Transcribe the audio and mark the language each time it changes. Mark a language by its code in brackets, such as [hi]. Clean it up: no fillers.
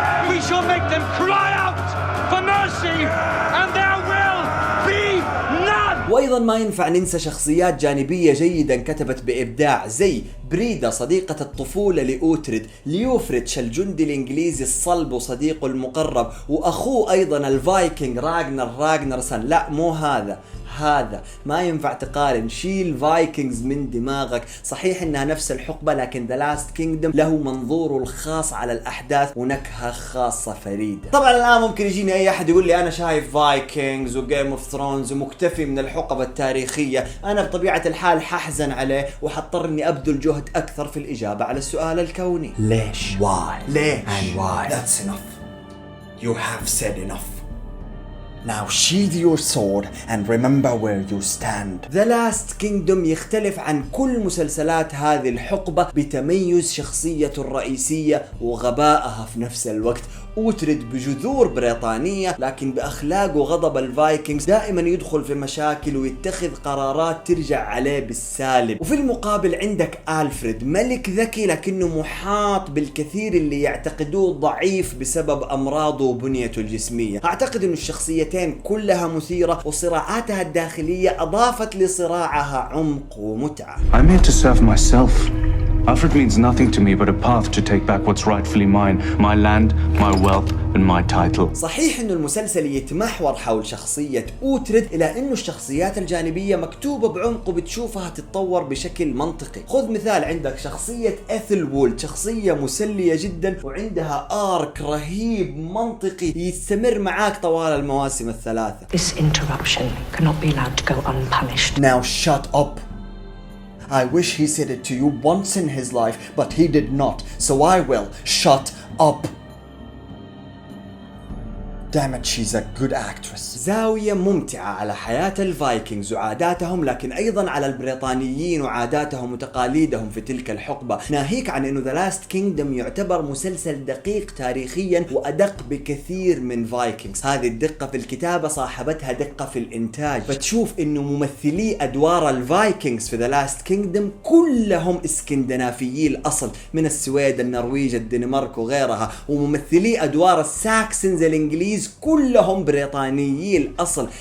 [en] We shall make them cry out for mercy and there will be none. [ar] وايضا ما ينفع ننسى شخصيات جانبية جيدا كتبت بإبداع زي بريدا صديقة الطفولة لأوتريد، ليوفريتش الجندي الإنجليزي الصلب وصديقه المقرب، وأخوه أيضا الفايكنج راغنر راغنرسون. لا مو هذا، هذا ما ينفع تقارن. شيل فايكنجز من دماغك. صحيح انها نفس الحقبة لكن ذا لاست كينجدم له منظوره الخاص على الاحداث ونكهة خاصة فريدة. طبعا الان ممكن يجيني اي احد يقول لي انا شايف فايكنجز وجيم اوف ثرونز ومكتفي من الحقبة التاريخية. انا بطبيعة الحال ححزن عليه وحضطر اني ابذل جهد اكثر في الاجابة على السؤال الكوني. ليش؟ [en] Why? [ar] ليش؟ [en] And why? That's enough. You have said enough. Now sheathe your sword and remember where you stand. [ar] The Last Kingdom يختلف عن كل مسلسلات هذه الحقبة بتميز شخصيته الرئيسية وغبائها في نفس الوقت. أوترد بجذور بريطانية لكن بأخلاق وغضب الفايكنجز دائما يدخل في مشاكل ويتخذ قرارات ترجع عليه بالسالب. وفي المقابل عندك ألفريد، ملك ذكي لكنه محاط بالكثير اللي يعتقدوه ضعيف بسبب أمراضه وبنيته الجسمية. أعتقد أن الشخصيتين كلها مثيرة وصراعاتها الداخلية أضافت لصراعها عمق ومتعة. [en] I'm here to serve myself. Alfred means nothing to me but a path to take back what's rightfully mine, my land, my wealth and my title. [ar] صحيح انه المسلسل يتمحور حول شخصية أوترد، إلى انه الشخصيات الجانبية مكتوبة بعمق وبتشوفها تتطور بشكل منطقي. خذ مثال، عندك شخصية إثل وولد، شخصية مسلية جدا وعندها آرك رهيب منطقي يستمر معاك طوال المواسم الثلاثة. [en] This interruption cannot be allowed to go unpunished. Now shut up. I wish he said it to you once in his life, but he did not. So I will. Shut up. Damn it, she's a good actress. [ar] زاوية ممتعة على حياة الفايكنجز وعاداتهم، لكن أيضا على البريطانيين وعاداتهم وتقاليدهم في تلك الحقبة. ناهيك عن أنه The Last Kingdom يعتبر مسلسل دقيق تاريخيا وأدق بكثير من فايكنجز. هذه الدقة في الكتابة صاحبتها دقة في الإنتاج، فتشوف أنه ممثلي أدوار الفايكنجز في The Last Kingdom كلهم اسكندنافيي الأصل من السويد، النرويج، الدنمارك وغيرها، وممثلي أدوار الساكسنز الإنجليز كلهم بريطانيي الأصل.